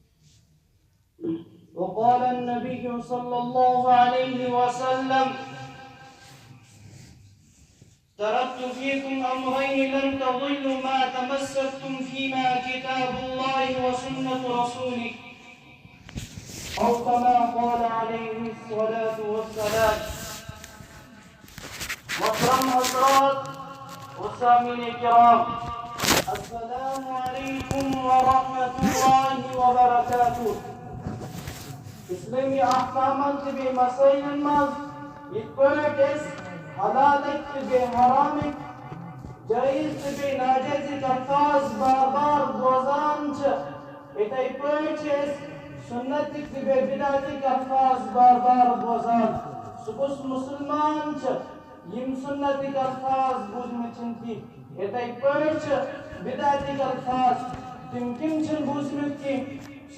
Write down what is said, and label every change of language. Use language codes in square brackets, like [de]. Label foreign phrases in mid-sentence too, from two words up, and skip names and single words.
[ar] وقال النبي صلى الله عليه وسلم: تركت فيكم أمرين لن تضلوا ما تمسكتم فيما كتاب الله وسنة رسوله، أو كما قال عليه الصلاة والسلام. [ur] محترم حضرات وسامعین کرام، [ar] السلام علیکم ورحمۃ اللہ وبرکاتہ. [ks] اسلامی احکامات بے مسائل مز یتھ حلالک بے حرامک، جائز بے ناجائز الفاظ بار بار بوزان اتھے پٲٹھۍ سنتک بے بدعتک الفاظ بار بار بوزان. سُہ کُس مسلمان یم سنتک الفاظ بوزمٕتۍ چھِنہٕ کینٛہہ، اتھے پٲٹھۍ بدعتک الفاظ تِم کم چھِنہٕ بوزمٕتۍ کینٛہہ.